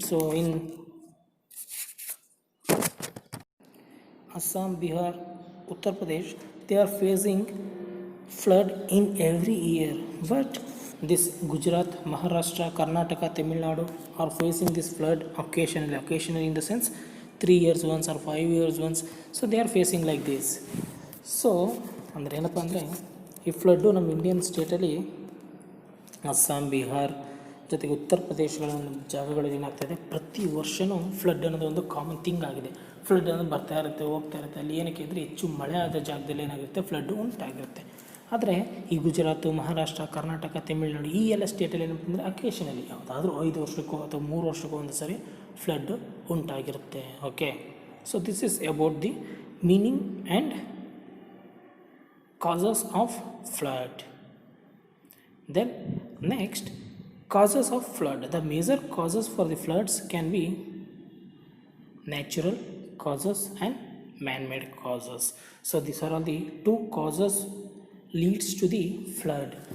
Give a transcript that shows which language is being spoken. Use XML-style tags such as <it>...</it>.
<en>So in Assam, Bihar, Uttar Pradesh, they are facing flood in every year. But this Gujarat, Maharashtra, Karnataka, Tamil Nadu are facing this flood occasionally in the sense 3 years once or 5 years once. So they are facing like this.</en> <kn>So ಅಂದರೆ ಏನಪ್ಪ ಅಂದರೆ ಈ flood ನಮ್ಮ Indian ಸ್ಟೇಟಲ್ಲಿ Assam, Bihar ಜೊತೆಗೆ ಉತ್ತರ ಪ್ರದೇಶಗಳ ಜಾಗಗಳಲ್ಲಿ ಏನಾಗ್ತಾಯಿದೆ ಪ್ರತಿ ವರ್ಷವೂ ಫ್ಲಡ್ ಅನ್ನೋದು ಒಂದು ಕಾಮನ್ ಥಿಂಗ್ ಆಗಿದೆ. ಫ್ಲಡ್ ಅನ್ನೋದು ಬರ್ತಾ ಇರುತ್ತೆ ಹೋಗ್ತಾ ಇರುತ್ತೆ. ಅಲ್ಲಿ ಏನಕ್ಕೆ ಅಂದರೆ ಹೆಚ್ಚು ಮಳೆ ಆದ ಜಾಗದಲ್ಲಿ ಏನಾಗಿರುತ್ತೆ ಫ್ಲಡ್ಡು ಉಂಟಾಗಿರುತ್ತೆ. ಆದರೆ ಈ ಗುಜರಾತು, ಮಹಾರಾಷ್ಟ್ರ, ಕರ್ನಾಟಕ, ತಮಿಳುನಾಡು ಈ ಎಲ್ಲ ಸ್ಟೇಟಲ್ಲಿ ಏನಪ್ಪ ಅಂದರೆ ಅಕೇಷನಲ್ಲಿ ಯಾವುದಾದ್ರೂ 5 ವರ್ಷಕ್ಕೋ ಅಥವಾ 3 ವರ್ಷಕ್ಕೋ ಒಂದು ಸರಿ flood ಉಂಟಾಗಿರುತ್ತೆ.</kn> <en>Okay, so this is about the meaning and causes of flood. Then next, causes of flood. The major causes for the floods can be natural causes and man-made causes. So these are all the 2 causes leads to the flood.</en>